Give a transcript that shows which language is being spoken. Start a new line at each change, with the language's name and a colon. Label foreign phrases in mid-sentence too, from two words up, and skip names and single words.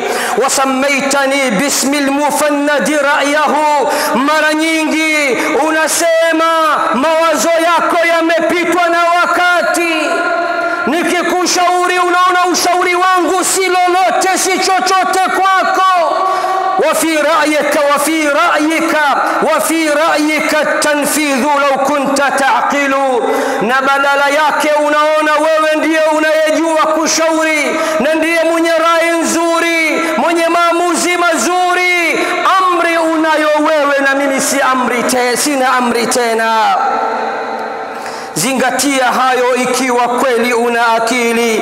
Arabic: وسميتني بسم المفند رأيه,
Swahili: mara nyingi unasema mawazo yako yamepitwa na wakati. Nikikushauri unaona ushauri wangu si lolote, si chochote kwako.
Arabic: وفي رأيك التنفيذ لو كنت تعقل,
Swahili: na badala yake unaona wewe ndiye unayejua kushauri na ndiye mwenye rai nzuri, mwenye maamuzi mazuri. Amri unayo wewe na mimi sina amri tena. Zingatia hayo ikiwa kweli una akili.